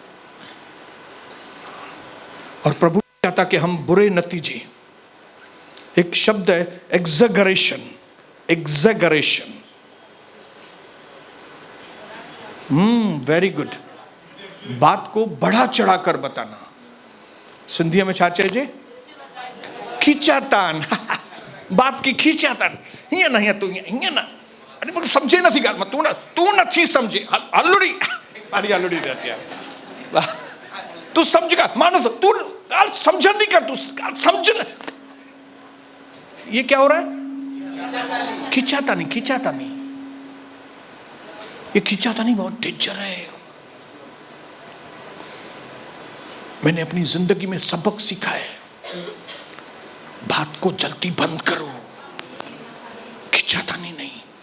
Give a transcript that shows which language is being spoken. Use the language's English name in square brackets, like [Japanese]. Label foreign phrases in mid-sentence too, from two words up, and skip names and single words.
[Hindi] और प्रभु चाहता कि हम बुरे नतीजे, एक शब्द है एग्जैगरेशन, एग्जैगरेशन, [English] very good, [Hindi] बात को बढ़ा चढ़ाकर बताना। [Sindhi] सिंधी में छा चइजे? [Hindi] खींचातान बात की खींचातान, [Sindhi] हीअं न हीअं, तू हीअं न, अरे मूंखे सम्झे नथी ॻाल्हि, तू नथी सम्झे, हलड़ी ॾाढी हलड़ी थी अचे, तू सम्झ कर, मानस तू ॻाल्हि सम्झंदी कर, तू ॻाल्हि सम्झ न। [Hindi] ये क्या हो रहा है? खींचातानी, खींचातानी, ये खींचातानी बहुत डेंजर है। मैंने अपनी जिंदगी में सबक सीखा है, बात को जल्दी बंद करो, खींचातानी नहीं।